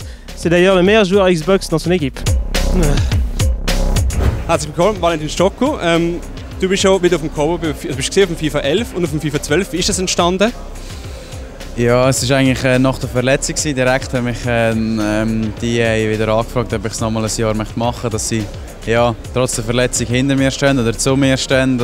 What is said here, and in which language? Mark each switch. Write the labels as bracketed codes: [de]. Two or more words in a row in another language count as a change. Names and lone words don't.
[fr] C'est d'ailleurs le meilleur joueur Xbox dans son équipe. [de] Herzlich willkommen, Valentin Stocker. Du bist schon wieder auf dem Cover, du bist gesehen auf dem FIFA 11 und auf dem FIFA 12. Wie ist das entstanden? Ja, es war eigentlich nach der Verletzung. Direkt haben mich die wieder angefragt, ob ich es nochmal ein Jahr machen möchte, dass sie ja, trotz der Verletzung hinter mir stehen oder zu mir stehen.